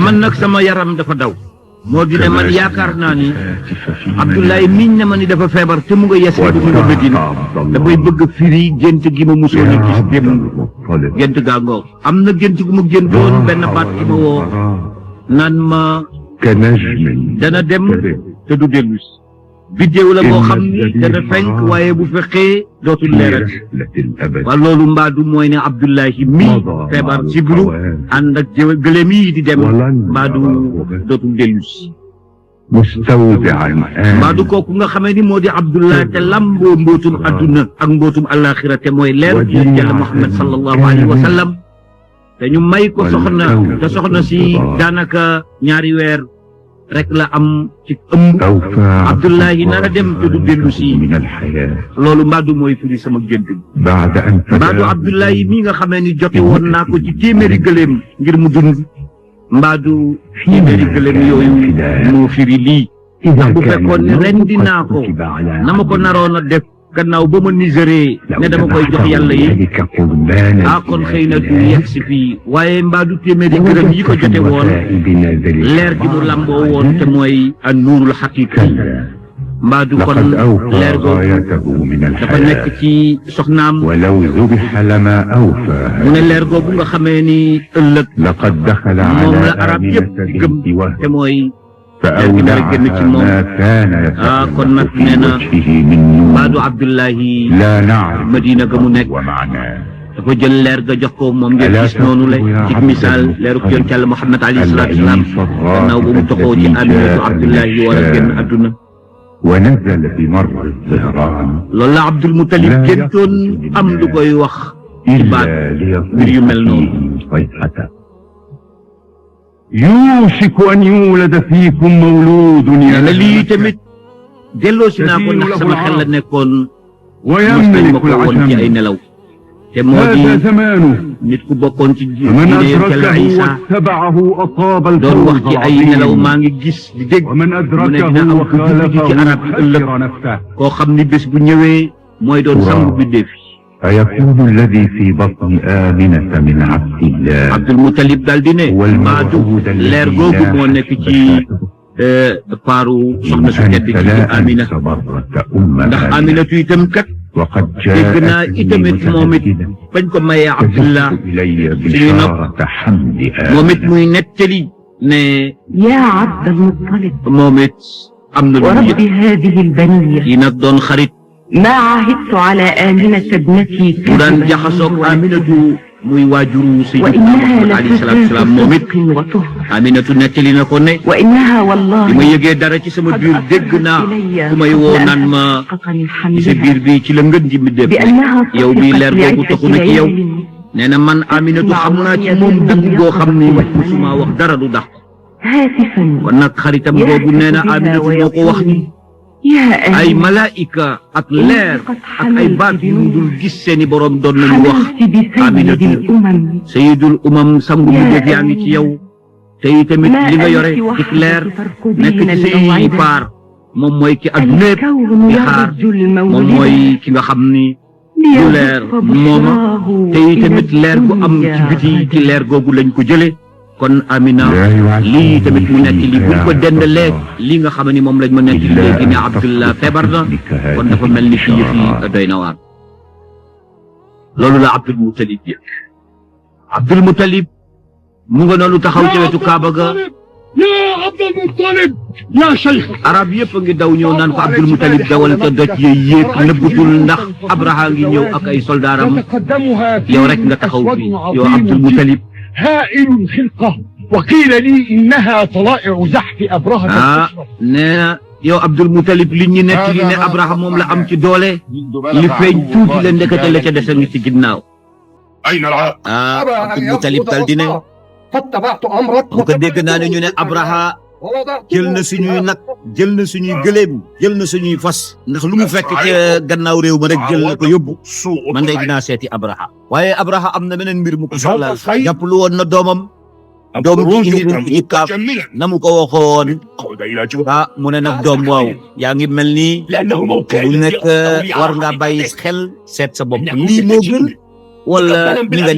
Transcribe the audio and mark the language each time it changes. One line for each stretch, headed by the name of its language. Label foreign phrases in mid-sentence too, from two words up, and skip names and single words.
Wolof: man nag sama yaram dafa daw moo di ne man yaakaar naa ni Abdoulaye miñ ne ma ni dafa feebar te mu nga yese bu mu nga Medina dafay bëgg firi gént gi ma musoon a gis démb gént gaa ngoog am na gént gu mu géntoon benn baat ki ma woo naan ma
Arabic: كنجم
Wolof: dana dem te du dellu si biddéew la boo xam ni dana fenk waaye bu fekkee dootul
Arabic: في
Wolof: leeral
Arabic: رحلة الأبد
Wolof: waa loolu mbaadu mooy ne Abdoulaye mii feebar ci biru ànd ak gëléem yi di dem mbaadu dootul dellu si
Arabic: مستودعا
Wolof: mbaadu kooku nga xamee ni moo di Abdoulaye te lamboo mbootum adduna ak mbootum alaxira te mooy leeru yonent Yàlla Muhammad
Arabic: صلى الله عليه وسلم
Wolof: te ñu may ko soxna te soxna si daanaka ñaari weer rek la am ci ëmb Abdoulaye nar a dem te du dellu si
Arabic: من الحياة
Wolof: loolu mbaadu mooy firi sama gént bi
Arabic: بعد أن
Wolof: mbaadu Abdoulaye mii nga xamee ni jote woon naa ko ci téeméeri gëléem ngir mu dund mbaadu téeméeri gëléem yooyu moo firi lii ndax bu fekkoon ne rendi naa ko na ma ko naroon a def gannaaw ba ma niseree ne dama koy jox yàlla yi kon xëy na du yegg si fii waaye mbaadu téeméeri gëléem yi ko jote woon leer gi mu lamboo woon te mooy
Arabic: النور الحقيقي
Wolof: mbaadu kon leer googu dafa nekk ci soxnaam
Arabic: ولو ذبح لما أوفى
Wolof: mu ne leer googu nga xamee ni ëllëg
Arabic: لقد دخل
Wolof: moom
Arabic: على
Wolof: la arab yëpp di gëm
Arabic: آمنة بنت
Wolof: te mooy
Arabic: فأودعها ما كان
Wolof: kon nag
Arabic: يتحقق في
Wolof: nee na
Arabic: وجهه من نور
Wolof: mbaadu Abdoulaye
Arabic: لا نعرف
Wolof: Madina ga mu nekk
Arabic: ومعناه
Wolof: dafa jël leer ga jox ko moom ngeen gis noonu la ci misaal leeru yonent Yàlla Muhammad
Arabic: عليه الصلاة والسلام
Wolof: gannaaw ba mu toxoo ci Aminatu Abdoulaye war a génn adduna
Arabic: ونزل بمر الظهران
Wolof: loolu la Abdul Mutalib géntoon am lu koy wax ci baat
Arabic: إلا
Wolof: mbir yu mel noonu
Arabic: ليصيح صيحة يوشك أن يولد فيكم مولود
Wolof: nee na lii tamit delloo si naa ko ndax sama xel la nekkoon mos nañ ma
Arabic: ويملك
Wolof: ko woon ci ay
Arabic: العشم
Wolof: nelaw te moo di
Arabic: هذا زمانه
Wolof: nit ku bokkoon ci
Arabic: فمن
Wolof: diine Yàlla
Arabic: أدركه
Wolof: Isa
Arabic: واتبعه أصاب
Wolof: doon wax
Arabic: الفوز
Wolof: ci ay nelaw
Arabic: العظيم
Wolof: maa ngi gis di dégg
Arabic: ومن
Wolof: mu ne
Arabic: أدركه
Wolof: dina am ku juddu ci
Arabic: وخالفه
Wolof: arab yi ëllëg
Arabic: خسر نفسه
Wolof: koo xam ni bés bu ñëwee mooy doon sangu bindéef yi
Arabic: فيكون الذي في بطن آمنة من عبد الله
Wolof: Abdul Mutalib daal di ne mbaadu leer googu moo nekk ci paaru soxna su tedd ci Amina ndax Aminatu itam kat
Arabic: وقد
Wolof: dégg naa
Arabic: جاءت
Wolof: itamit moom it bañ ko mayee Abdullah
Arabic: إلي
Wolof: suñu nopp
Arabic: بشارة حمد
Wolof: moom it muy nettali ne
Arabic: يا عبد المطلب
Wolof: moom it am na lu mu
Arabic: ورب
Wolof: yëg
Arabic: هذه البنية
Wolof: kii nag doon xarit
Arabic: ما عهدت على آمنة ابنتي
Wolof: mu daan
Arabic: كذبا
Wolof: jaxasoog
Arabic: ولا
Wolof: Aminatu muy waajuru Sayyidina
Arabic: وإنها
Wolof: Muhammad
Arabic: عليه الصلاة والسلام
Wolof: moom it
Arabic: لفتاة صدق وطهر
Wolof: Aminatu nettali na ko ne
Arabic: وإنها والله
Wolof: bi ma yëgee dara ci sama
Arabic: قد
Wolof: biir dégg
Arabic: أرسلت
Wolof: naa
Arabic: إلي
Wolof: ku may woo
Arabic: قبل
Wolof: naan
Arabic: أن
Wolof: ma
Arabic: تحققني
Wolof: ci sa
Arabic: حملها
Wolof: biir bi ci la ngën ji mi def
Arabic: بأنها
Wolof: yow bi
Arabic: صدقت
Wolof: leer googu
Arabic: لعدة
Wolof: taxu na ci yow
Arabic: ليال
Wolof: nee na man Aminatu xam naa ci moom dëgg goo xam ni musuma wax dara du dax
Arabic: هاتفا
Wolof: kon nag xaritam googu nee na Aminatu moo ko wax ni
Arabic: يا
Wolof: ay
Arabic: آمنة
Wolof: malaayika ak leer ak ay baat yu mu dul gis seeni borom doon nañu wax
Arabic: حملت بسيد
Wolof: Aminatu
Arabic: الأمم سيد الأمم
Wolof: sangu mu def yaa ngi ci yow te itamit li nga yore ci leer nekk ci say paar moom mooy ki ak lépp di xaar moom mooy ki nga xam ni du leer mooma te itamit leer gu am ci biti ci leer googu lañ ko jële kon Amina lii tamit mu nekk li buñ ko dendalee lii nga xam ni moom lañ ma nekk léegi ne Abdullah feebar na kon dafa mel ni fii yëf yi doy na waar loolu la Abdul Mutalib yëg Abdul Mutalib mu nga noonu taxaw ci wetu Kaaba ga
Arabic: يا عبد المطلب يا شيخ
Wolof: arab yëpp a ngi daw ñëw naan ko Abdul Mutalib dawal sa doj yi yéeg nëbbutul ndax Abraha ngi ñëw ak ay soldaaram
Arabic: وتقدمها
Wolof: yow rek nga taxaw fii yow Abdul Mutalib
Arabic: هائل الخلقة وقيل لي إنها طلائع زحف أبرهة
Wolof: nee na yow Abdul Mutalib li ñu nekk li ne Abraha moom la am ci doole li feeñ tuuti la ndekete la ca des a ngi ci ginnaaw
Arabic: أين العاق؟
Wolof: Abdul Mutalib dal di ne
Arabic: قد تبعت أمرك
Wolof: ko dégg naa ne ñu ne Abraha jël na suñuy nag jël na suñuy gëléem jël na suñuy fas ndax lu mu fekk ca gannaaw réew ma rek jël na ko yóbbu man day dinaa seeti Abraha waaye Abraha am na beneen mbir mu ko soxlaal jàppalu woon na doom ji indi ci kaaf na mu ko waxoon mu ne nag doom waaw yaa ngi mel nii bu nekk war nga bàyyi xel seet sa bopp lii moo gën wala ni nga